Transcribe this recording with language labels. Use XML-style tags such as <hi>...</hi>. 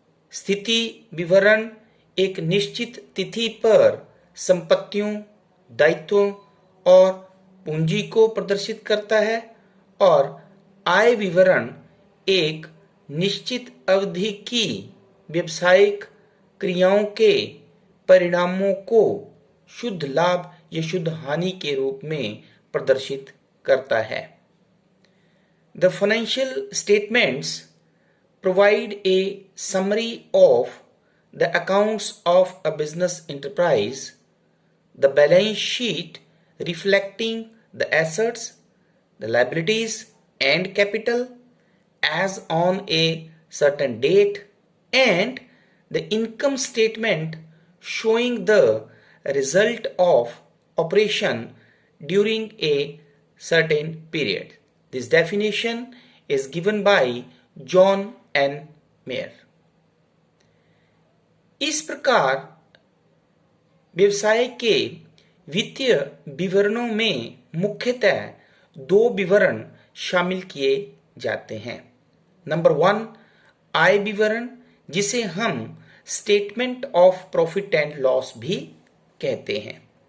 <hi>स्थिति विवरण एक निश्चित तिथि पर संपत्तियों, दायित्वों और पूंजी को प्रदर्शित करता है और आय विवरण एक निश्चित अवधि की व्यावसायिक क्रियाओं के परिणामों को शुद्ध लाभ या शुद्ध हानि के रूप में प्रदर्शित करता है।</hi> <en>The financial statements provide a summary of the accounts of a business enterprise, the balance sheet reflecting the assets, the liabilities and capital as on a certain date, and the income statement showing the result of operation during a certain period. This definition is given by John N. Mayer।</en> <hi>इस प्रकार व्यवसाय के वित्तीय विवरणों में मुख्यतः दो विवरण शामिल किए जाते हैं। नंबर 1 आय विवरण, जिसे हम statement of profit and loss भी कहते हैं।</hi>